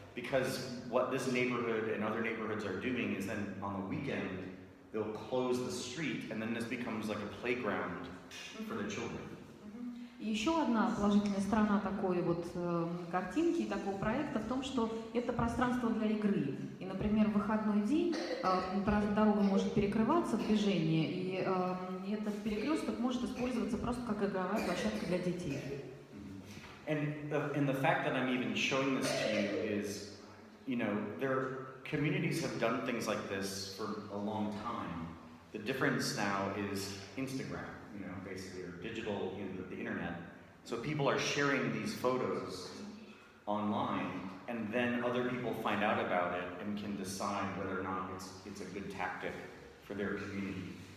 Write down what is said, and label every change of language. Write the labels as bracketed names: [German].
[English] because what this neighborhood and other neighborhoods are doing is then on the weekend, they'll close the street, and then this becomes like a playground for the children. [Russian] И еще одна положительная сторона такой вот картинки и такого проекта в том, что это пространство для игры. И, например, в выходной день дорога может перекрываться, движение, и этот перекресток может использоваться просто как игровая площадка для детей. [English] And the fact that I'm even showing this to you is, communities have done things like this for a long time. The difference now is Instagram, basically, or digital, the internet. So people are sharing these photos online, and then other people find out about it and can decide whether or not it's a good tactic for their community.